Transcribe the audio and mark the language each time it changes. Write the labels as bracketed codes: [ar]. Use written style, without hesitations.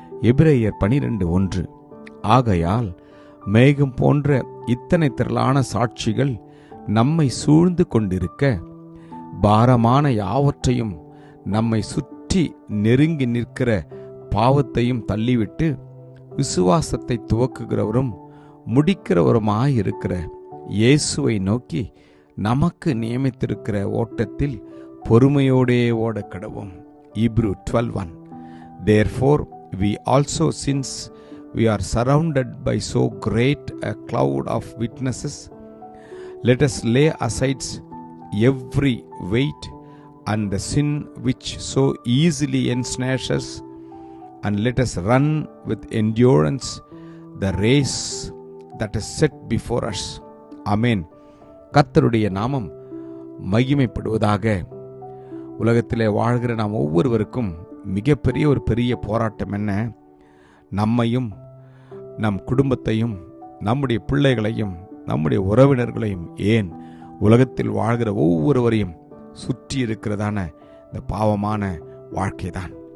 [ta] எபிரேயர் 12:1 ஆகையால் மேகம் போன்ற இத்தனை திரளான சாட்சிகள் நம்மை சூழ்ந்து கொண்டிருக்க பாரமான யாவற்றையும் நம்மை சுற்றி நெருங்கி நிற்கிற பாவத்தையும் தள்ளிவிட்டு விசுவாசத்தை துவக்குகிறவரும் முடிக்கிறவருமாயிருக்கிற இயேசுவை நோக்கி நமக்கு நியமித்திருக்கிற ஓட்டத்தில் பொறுமையோடே ஓடக்கடவும். [en] Hebrew 12:1 Therefore we also, since we are surrounded by so great a cloud of witnesses, let us lay aside every weight and the sin which so easily ensnares us, and let us run with endurance the race that is set before us. [ta] Amen. கர்த்தருடைய நாமம் மகிமைப்படுவதாக. உலகத்திலே வாழ்கிற நாம் ஒவ்வொருவருக்கும் மிகப்பெரிய ஒரு பெரிய போராட்டம் என்ன? நம்மையும் நம் குடும்பத்தையும் நம்முடைய பிள்ளைகளையும் நம்முடைய உறவினர்களையும் ஏன் உலகத்தில் வாழ்கிற ஒவ்வொருவரையும் சுற்றி இருக்கிறதான இந்த பாவமான வாழ்க்கைதான்.